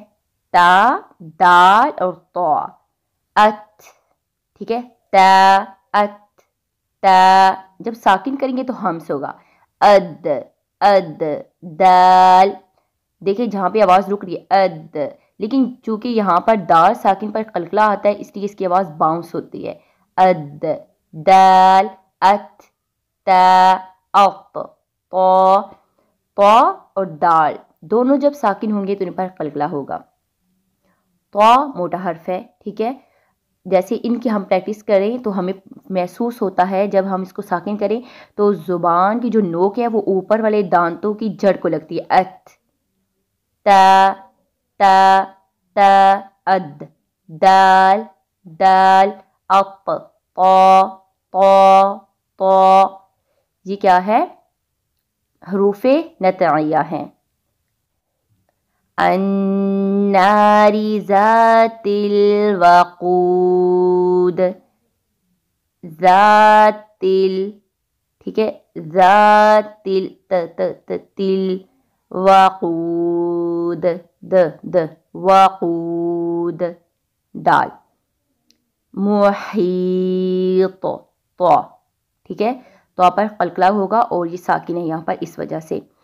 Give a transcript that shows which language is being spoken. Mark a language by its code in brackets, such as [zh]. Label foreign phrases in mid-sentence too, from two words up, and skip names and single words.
[hi] ता, दाल और तौ। अत, ठीक है, ता, अत, ता। जब साकिन करेंगे तो हम से होगा अद, अद, दाल। देखिए जहाँ पे आवाज़ रुक रही है अद, लेकिन चूंकि यहाँ पर दाल साकिन पर कलकला आता है इसलिए इसकी आवाज़ बाउंस होती है। अद, दाल, अत, ता, अत, तौ। तौ और दाल दोनों जब साकिन होंगे तो इन पर कलकला होगा। तौ मोटा हर्फ है, ठीक है। जैसे इनकी हम प्रैक्टिस करें तो हमें महसूस होता है जब हम इसको साकिन करें तो ज़ुबान की जो नोक है वो ऊपर वाले दांतों की जड़ को लगती है। अत, ता, ता, ता, अद, दाल, दाल, अत, तौ, तौ, तौ। ये क्या है? हरूफ़े नतइया हैं। [ar] النار ذات الوقود، ذات [hi] ठीक है. [ar] ذاتل تل وقود وقود دال. [hi] मुहीत तो ठीक है, तो पर क़लक़ला होगा और यह साकिन है यहाँ पर इस वजह से.